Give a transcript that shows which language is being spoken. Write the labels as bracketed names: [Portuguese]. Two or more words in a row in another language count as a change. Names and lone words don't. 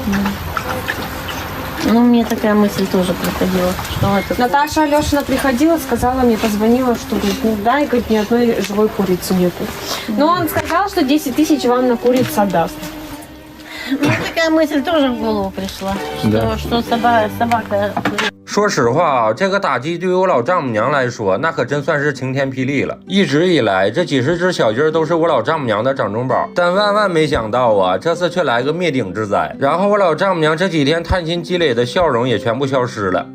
[Russian] Ну, мне такая мысль тоже приходила. Что это... Наташа Алешина приходила, сказала мне, позвонила, что, говорит, ну да, и, говорит, ни одной живой курицы нету. Но он сказал, что 10 тысяч вам на куриц отдаст. Мне такая мысль тоже в голову пришла. Что собака... [Chinese] 说实话啊，这个打击对于我老丈母娘来说，那可真算是晴天霹雳了。一直以来，这几十只小鸡儿都是我老丈母娘的掌中宝，但万万没想到啊，这次却来个灭顶之灾。然后我老丈母娘这几天探亲积累的笑容也全部消失了。